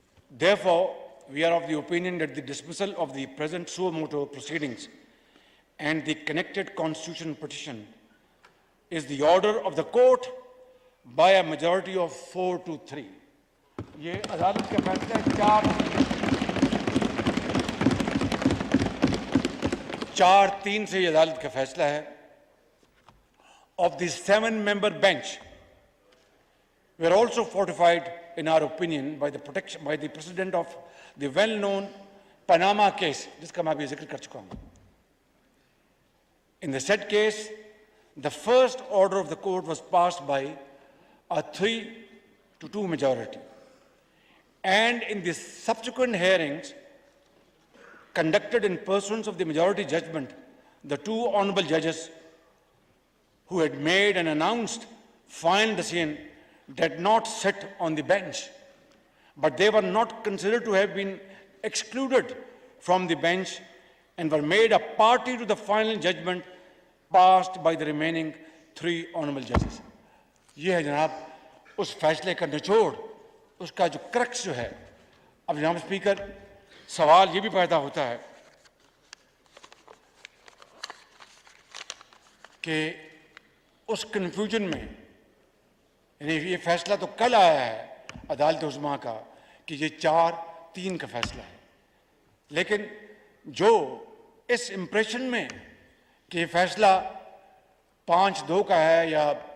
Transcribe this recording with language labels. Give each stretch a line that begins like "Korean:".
English: Therefore, we are of the opinion that the dismissal of the present suo motu proceedings and the connected constitutional petition is the order of the court by a majority of 4-3.
Urdu: یہ عدالت کا فیصلہ ہے 4-3 سے یہ عدالت کا فیصلہ ہے.
English: Of the 7-member bench, we are also fortified in our opinion by the precedent of the well-known Panama case,
Urdu: جس کا میں ابھی ذکر کر چکا ہوں.
English: In the said case, the first order of the court was passed by a 3-2 majority. And in the subsequent hearings conducted in pursuance of the majority judgment, the two honorable judges who had made and announced final decision did not sit on the bench, but they were not considered to have been excluded from the bench and were made a party to the final judgment passed by the remaining 3 honorable judges.
Urdu: یہ ہے جناب اس فیصلے کا نچوڑ، اس کا جو crux جو ہے. اب جناب اسپیکر سوال یہ بھی پیدا ہوتا ہے کہ اس کنفیوژن میں، یعنی یہ فیصلہ تو کل آیا ہے عدالت عظمیٰ کا کہ یہ 4-3 کا فیصلہ ہے، لیکن جو اس امپریشن میں کہ یہ فیصلہ 5-2 کا ہے یا